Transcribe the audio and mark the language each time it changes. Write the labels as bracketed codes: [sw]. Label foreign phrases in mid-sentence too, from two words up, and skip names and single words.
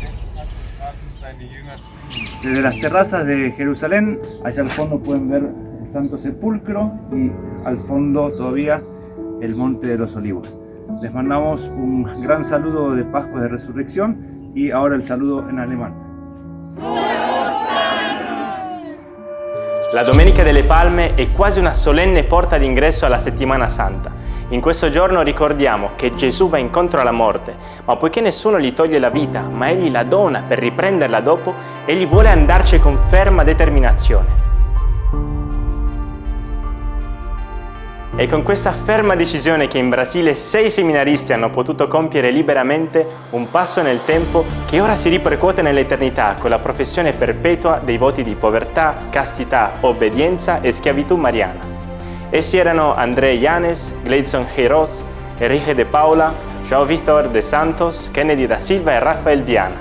[es] Desde las terrazas de Jerusalén, allá al fondo pueden ver el Santo Sepulcro y al fondo todavía el Monte de los Olivos. Les mandamos un gran saludo de Pascua de Resurrección y ahora el saludo en alemán. [it] La Domenica delle Palme è quasi una solenne porta d'ingresso alla Settimana Santa. In questo giorno ricordiamo che Gesù va incontro alla morte, ma poiché nessuno gli toglie la vita, ma Egli la dona per riprenderla dopo, Egli vuole andarci con ferma determinazione. È con questa ferma decisione che in Brasile 6 seminaristi hanno potuto compiere liberamente un passo nel tempo che ora si ripercuote nell'eternità con la professione perpetua dei voti di povertà, castità, obbedienza e schiavitù mariana. Essi erano André Yanes, Gleidson Heiros, Enrique de Paula, João Victor de Santos, Kennedy da Silva e Rafael Viana.